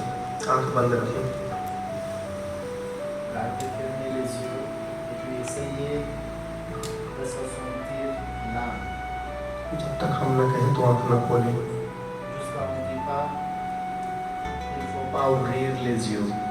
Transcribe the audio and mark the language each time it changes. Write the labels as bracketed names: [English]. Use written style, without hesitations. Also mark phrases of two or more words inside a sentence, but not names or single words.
[Hindi] आंख बंद रखें। [French] Gardez fermez les yeux et puis essayez de s'assentir l'âme. [Hindi] जब तक हम न कहें तो आंख न खोलें। [French] Jusqu'à on ne dit pas, il ne faut pas ouvrir les yeux.